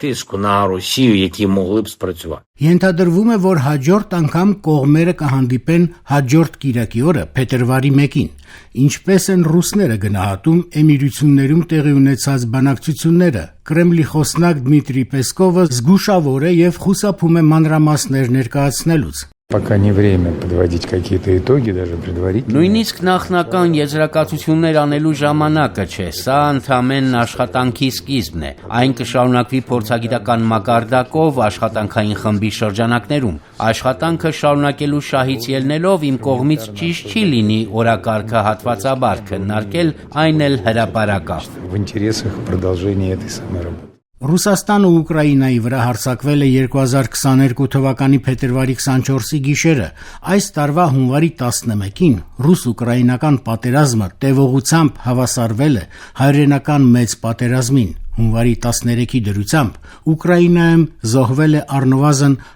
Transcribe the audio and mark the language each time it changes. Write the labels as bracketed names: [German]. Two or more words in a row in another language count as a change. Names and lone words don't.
[Armenian] Ենթադրվում է, որ հաջորդ անգամ կողմերը կհանդիպեն հաջորդ կիրակի օրը, փետրվարի 1-ին։ Ինչպես են ռուսները գնահատում Էմիրություններում տեղի ունեցած բանակցությունները։ Կրեմլի խոսնակ Դմիտրի Պեսկովը զգուշավոր է եւ խուսափում է մանրամասներ ներկայացնելուց։ [Russian] Пока не время подводить какие-то итоги, даже предварительно. [Armenian] Նույնիսկ նախնական եզրակացություններ անելու ժամանակը չէ, սա ընդհանրեն աշխատանքի սկիզբն է։ Այն կշարունակվի փորձագիտական մակարդակով աշխատանքային խմբի շրջանակներում։ Աշխատանքը շարունակելու շահից ելնելով իմ կողմից ճիշտ չի լինի օրակարգը հատվածաբար քննարկել, այն էլ հրապարակավ։ [Russian] В интересах продолжения этой самой работы. [Armenian] Ռուսաստանը Ուկրաինայի վրա հարձակվել է 2022 թվականի փետրվարի 24-ի գիշերը։ Այս տարվա հունվարի 11-ին ռուս-ուկրաինական պատերազմը տևողությամբ հավասարվել է հայրենական մեծ պատերազմին։ Հունվարի 13-ի դրությամբ Ուկրաինայում զոհվել է առնվազն